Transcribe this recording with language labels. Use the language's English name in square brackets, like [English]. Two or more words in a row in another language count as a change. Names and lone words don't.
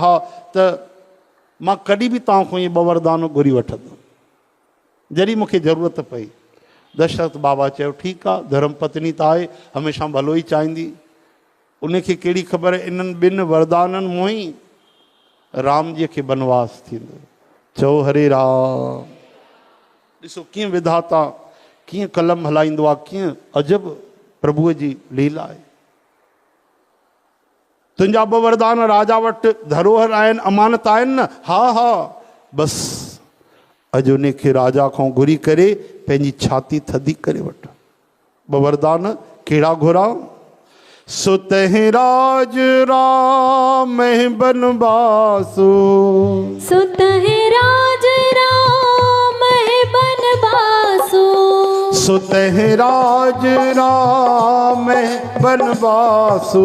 [Sindhi] हाँ, त मां कॾहिं बि तव्हां खां इहे 2 वरदान घुरी वठंदुमि जॾहिं मूंखे ज़रूरत पई। दशरथ बाबा चयो ठीकु आहे, धर्म पत्नी त आहे, हमेशह भलो ई चाहींदी। उनखे कहिड़ी ख़बर इन्हनि 2 वरदाननि मों ई राम जी खे बनवास थींदो। चओ हरे राम। ॾिसो कीअं विधाता कीअं कलम हलाईंदो आहे, कीअं अजब प्रभुअ जी लीला आहे। तुंहिंजा 2 वरदान राजा वटि धरोहर आहिनि, अमानत आहिनि न? हा हा, बसि अॼु उन खे राजा खां घुरी करे पंहिंजी छाती थधी करे वठ। 2 वरदान कहिड़ा घुरां? [Awadhi] सुतहि राज राम बनवासो, सुतहि राज राम बनवासो, सुतहि राज राम बनवासो,